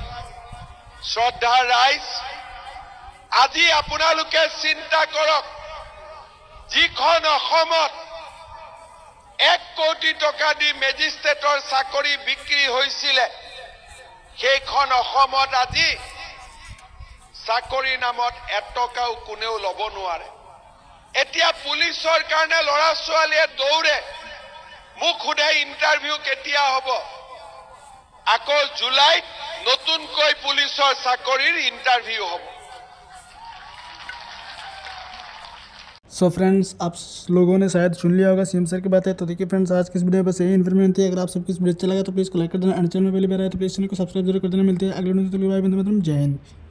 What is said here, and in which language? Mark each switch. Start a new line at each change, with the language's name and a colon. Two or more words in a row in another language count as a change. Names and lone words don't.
Assamese: শ্ৰদ্ধাৰ ৰাইজ, আজি আপোনালোকে চিন্তা কৰক, যিখন অসমত 1 কোটি টকা দি মেজিষ্ট্ৰেটৰ চাকৰি বিক্ৰী হৈছিলে, সেইখন অসমত আজি চাকৰিৰ নামত 1 টকাও কোনেও ল'ব নোৱাৰে। এতিয়া পুলিচৰ কাৰণে ল'ৰা ছোৱালীয়ে দৌৰে, মোক সোধে ইণ্টাৰভিউ কেতিয়া হ'ব। আকৌ জুলাইত নতুনকৈ পুলিচৰ চাকৰিৰ ইণ্টাৰভিউ হ'ব।
English: So friends,
Hindi: आप लोगों ने शायद सुन लिया होगा सीएम सर की बात है। तो देखिए फ्रेंड्स, आज की इस वीडियो में बस यही इन्फॉर्मेशन थी। अगर आप सबको इस वीडियो अच्छा लगा तो प्लीज़ को लाइक कर देना, एंड चैनल में पहली बार आए तो प्लीज़ चैनल को सब्सक्राइब जरूर कर देना। मिलते हैं अगले वीडियो में, बाय, वंदे मातरम, जय हिंद।